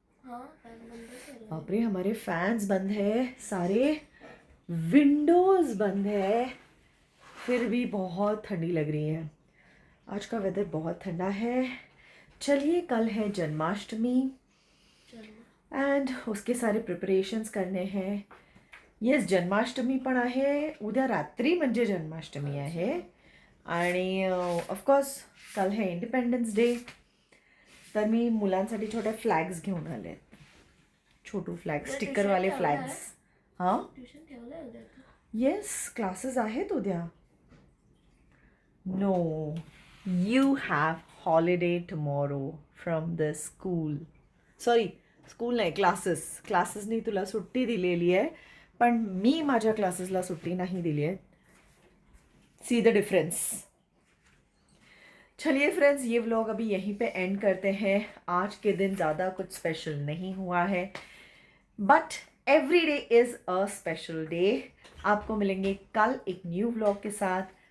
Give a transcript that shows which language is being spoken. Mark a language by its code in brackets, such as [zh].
[hi] बाप रे, हमारे फैंस बंद है, सारे विंडोज़ बंद है, फिर भी बहुत ठंडी लग रही है. आज का वेदर बहुत ठंडा है. चलिए, कल है जन्माष्टमी एंड उसके सारे प्रिपरेशन्स करने हैं. [mr] येस, जन्माष्टमी पण आहे. उद्या रात्री म्हणजे जन्माष्टमी आहे. आणि ऑफकोर्स [hi] कल है इंडिपेंडन्स डे. [mr] तर मी मुलांसाठी छोटे फ्लॅग्स घेऊन आले. छोटू फ्लॅग, स्टिकरवाले फ्लॅग्स. हां, येस, क्लासेस आहेत उद्या. [en] No, you have holiday tomorrow from the school. [mr] Sorry, school नाही, क्लासेसनी तुला सुट्टी दिलेली आहे, पण मी माझ्या क्लासेसला सुट्टी नाही दिली आहे. [en] See the difference. [hi] चलिए फ्रेंड्स, ये व्लॉग अभी यहीं पे एंड करते हैं. आज के दिन ज़्यादा कुछ स्पेशल नहीं हुआ है, [en] But every day is a special day. [hi] आपको मिलेंगे कल एक न्यू व्लॉग के साथ.